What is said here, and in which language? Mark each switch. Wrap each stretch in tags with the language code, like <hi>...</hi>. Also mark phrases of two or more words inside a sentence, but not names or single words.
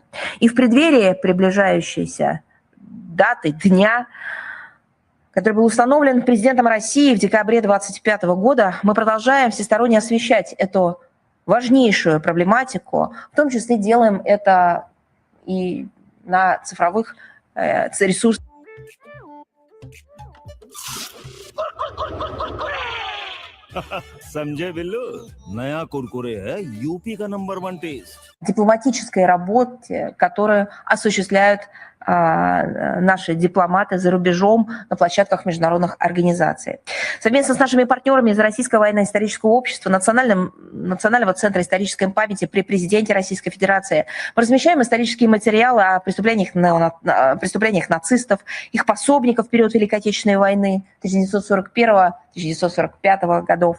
<ru>И в преддверии приближающейся даты, дня, который был установлен президентом России в декабре 2025 года, мы продолжаем всесторонне освещать эту важнейшую проблематику, в том числе делаем это и на цифровых ресурсах.</ru> <hi>समझे बिल्लू नया कुरकुरे है यूपी का नंबर 1 टेस्ट</hi> <ru>Дипломатической работе, которую осуществляют наши дипломаты за рубежом на площадках международных организаций. Совместно с нашими партнерами из Российского военно-исторического общества, Национального центра исторической памяти при президенте Российской Федерации мы размещаем исторические материалы о преступлениях нацистов, их пособников в период Великой Отечественной войны 1941-1945 годов.</ru>